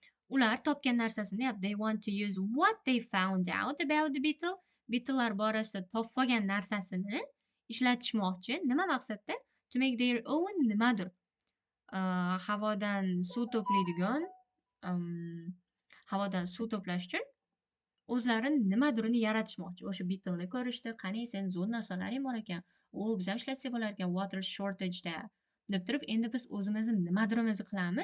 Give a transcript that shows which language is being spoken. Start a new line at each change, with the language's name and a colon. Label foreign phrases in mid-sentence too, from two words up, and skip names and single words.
Uzbek: ular topgan narsasini deyapti.
English: They want to use what they found out about the beetle.
Uzbek: Beetlelar borasida topib olgan narsasini ishlatishmoqchi. Nima maqsadda?
English: To make their own
Uzbek: nimadir. Havodan suv to'playdigan, havodan suv to'plash uchun o'zlari nimadirini yaratishmoqchi. O'sha beetleni ko'rishdi. Qani sen zo'r narsalaring bor ekan. Biz ham ishlatsak bo'lar ekan
English: water shortage'da
Uzbek: deb turib, endi biz o'zimizni nimadirimizni qilamiz.